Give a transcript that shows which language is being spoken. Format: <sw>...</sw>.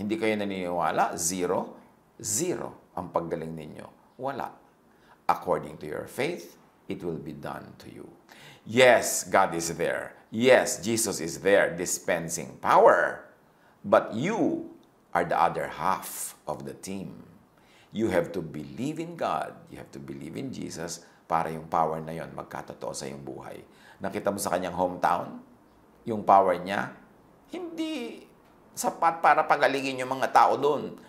<tl>Hindi kayo naniniwala, 0 ang paggaling ninyo. Wala.</tl> <en>According to your faith, it will be done to you. Yes, God is there. Yes, Jesus is there dispensing power. But you are the other half of the team. You have to believe in God. You have to believe in Jesus</en> <tl>para yung power na yon magkatotoo sa iyong buhay. Nakita mo sa kanyang hometown, yung power niya, hindi sapat para pagalingin yung mga tao doon.</tl>